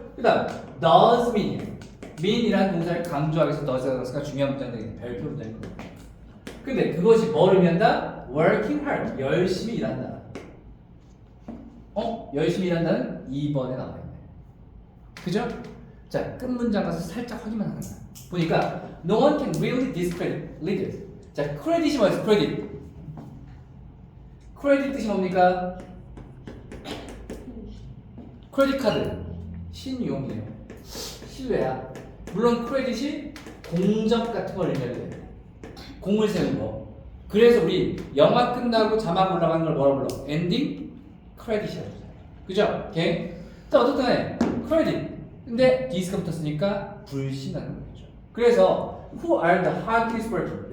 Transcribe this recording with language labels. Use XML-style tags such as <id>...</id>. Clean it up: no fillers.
<ko>그 다음 does mean mean이라는 동사를 강조하기 위해서 does가 중요한 문장들이 별표 문장인 거예요. 근데 그것이 뭘 의미한다?</ko> <en>working hard</en> <ko>열심히 일한다. 열심히 일한다는 2번에 나와 있네. 그죠? 자, 끝 문장 가서 살짝 확인만 하는 거야. 보니까</ko> <en>no one can really discredit leaders.</en> <ko>자, 크레딧이 뭐였어? 크레딧. 크레딧 뜻이 뭡니까? 크레딧 카드. 신용이에요. 신뢰야. 물론 크레딧이 공적 같은 걸 의미하게 돼. 공을 세우는 거. 그래서 우리 영화 끝나고 자막 올라가는 걸 뭐라고 불러? 엔딩 크레딧이라고 하잖아요. 그죠? 오케이? 또 어떻든 간에 크레딧. 근데 디스가 붙었으니까 불신하는 거죠. 그래서</ko> <en>who are the hardest worker?</en>